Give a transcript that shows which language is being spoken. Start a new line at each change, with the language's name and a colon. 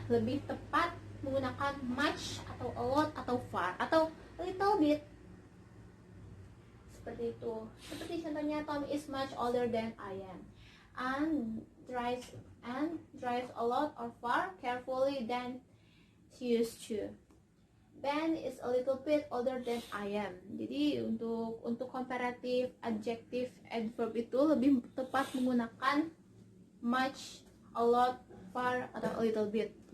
Indonesian: Lebih tepat menggunakan much atau a lot atau far atau a little bit. Seperti itu. Seperti contohnya,
English: Tom is much older than I am. Anne drives a lot or far carefully than she used to. Ben is a little bit older than I am.
Indonesian: Jadi untuk
English: comparative adjective adverb
Indonesian: itu lebih tepat menggunakan much, a lot, far, atau a little bit.